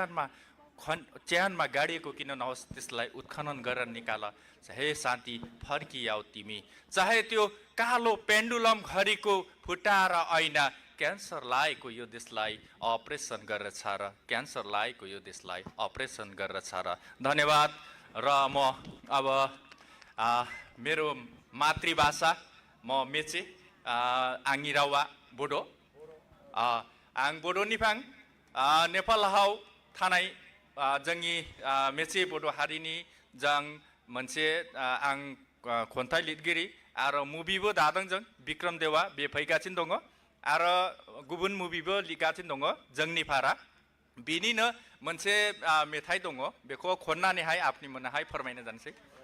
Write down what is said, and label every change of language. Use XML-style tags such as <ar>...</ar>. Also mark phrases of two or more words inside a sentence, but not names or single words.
<ne>च्यानमा गाडिएको किन नहोस् त्यसलाई उत्खनन गरेर निकाल हे शान्ति फर्की आऊ तिमी चाहे त्यो कालो पेन्डुलम घडीको फुटाएर ऐना क्यान्सर लागेको यो देशलाई अपरेसन गरेर छाड क्यान्सर लागेको यो देशलाई अपरेसन गरेर छाड धन्यवाद र म अब मेरो मातृभाषा म</ne> <brx>मेचे आङिरावा बोडो आं बोडोनिफां नेपाल हाव थानाय जोंनि मेचे बड' हारिनि जों मोनसे आं खन्थाइ लिरगिरि आरो मुभिबो दादों जों बिक्रम देवा बे फैगासिनो दङ आरो गुबुन मुभिबो लिरगासिनो दङ जोंनि भारा बिनिनो मोनसे मेथाइ दङ बेखौ खननानैहाय आपनिमोनहाय फोरमायनो जानोसै</brx>